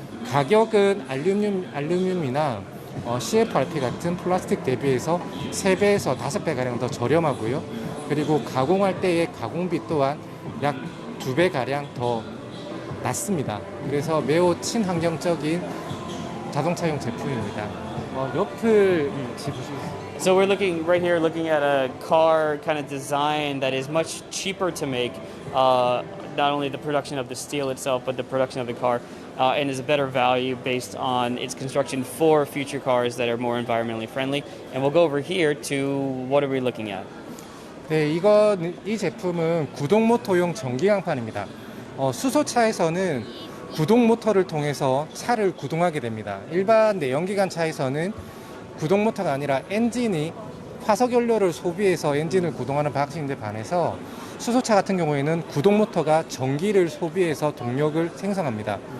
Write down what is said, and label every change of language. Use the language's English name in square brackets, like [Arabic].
[Korean] 가격은 알루미늄이나 CFRP 같은 플라스틱 대비해서 3배에서 5배 가량 더 저렴하고요. 그리고 가공할 때의 가공비 또한 약 2배 가량 더 낮습니다. 그래서 매우 친환경적인 자동차용 제품입니다. 옆을 보시겠습니다. [English] So we're looking right here, looking at a car kind of design that is much cheaper to make, not only the production of the steel itself, but the production of the car, and is a better value based on its construction for future cars that are more environmentally friendly. And we'll go over here to what are we looking at? [Korean] 네, 이 제품은 구동 모터용 전기 강판입니다. 수소차에서는 구동 모터를 통해서 차를 구동하게 됩니다. 일반 내연기관 차에서는 구동 모터가 아니라 엔진이 화석 연료를 소비해서 엔진을 구동하는 방식인데 반해서 수소차 같은 경우에는 구동 모터가 전기를 소비해서 동력을 생성합니다.